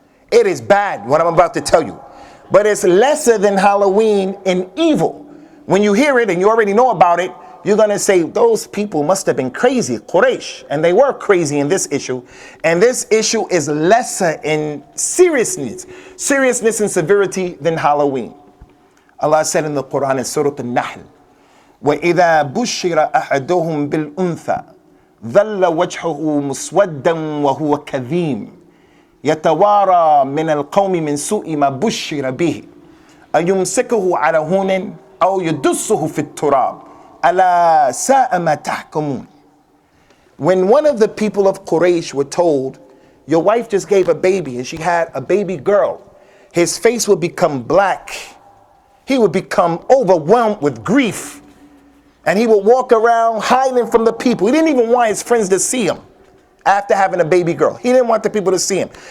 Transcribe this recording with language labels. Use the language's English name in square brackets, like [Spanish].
[English] It is bad, what I'm about to tell you. But it's lesser than Halloween in evil. When you hear it and you already know about it, you're going to say, those people must have been crazy, Quraysh. And they were crazy in this issue. And this issue is lesser in seriousness and severity than Halloween. [Arabic] Allah said in the Quran in Surah An-Nahl, وَإِذَا بُشِّرَ أَحَدُهُمْ بِالْأُنْثَى ظَلَّ وَجْهُهُ مُسْوَدًّا وَهُوَ كَظِيمٌ يتوارى من القوم من سوء ما بشر به أيمسكه على هون أو يدسه في التراب ألا ساء ما تحكمون. [English] When one of the people of Quraysh were told, your wife just gave a baby and she had a baby girl, his face would become black. He would become overwhelmed with grief. And he would walk around hiding from the people. He didn't even want his friends to see him. After having a baby girl, he didn't want the people to see him.